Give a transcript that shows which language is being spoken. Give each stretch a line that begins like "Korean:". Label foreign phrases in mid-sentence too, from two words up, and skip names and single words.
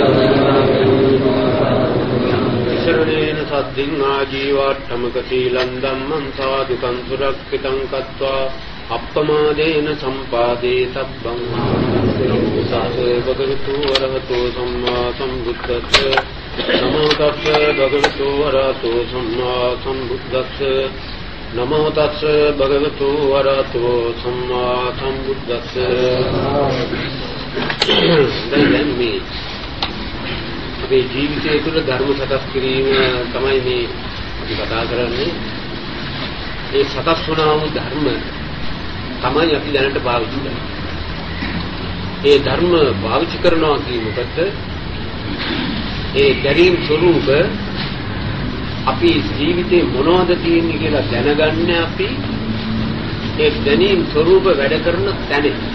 Pali: Visaranena Saddhiṃ Ājīvāṭṭhamaka Sīlaṃ Dhammam Sādhukam Surakṣitam Kattvā Appamādena Sampādē Sabbam Namo Bhagavato Arahato Sammā Sambuddhassa Namo Tassa Bhagavato Arahato Sammā Sambuddhassa Namo Tassa Bhagavato Arahato Sammā Sambuddhassa
Sinhala: දැන් මේ අපේ ජීවිතය තුළ ධර්ම සකස් කිරීම තමයි මේ අපි කතා කරන්නේ. ඒ සකස් වුණා වූ ධර්ම තමයි අපි දැනට පාවිච්චි කරන්නේ. ඒ ධර්ම පාවිච්චි කරනවා කියනකොට ඒ දැරීම් ස්වરૂප අපි ජීවිතේ මොනවද තියෙන්නේ කියලා දැනගන්න අපි ඒ දැනීම් ස්වરૂප වැඩ කරන තැන.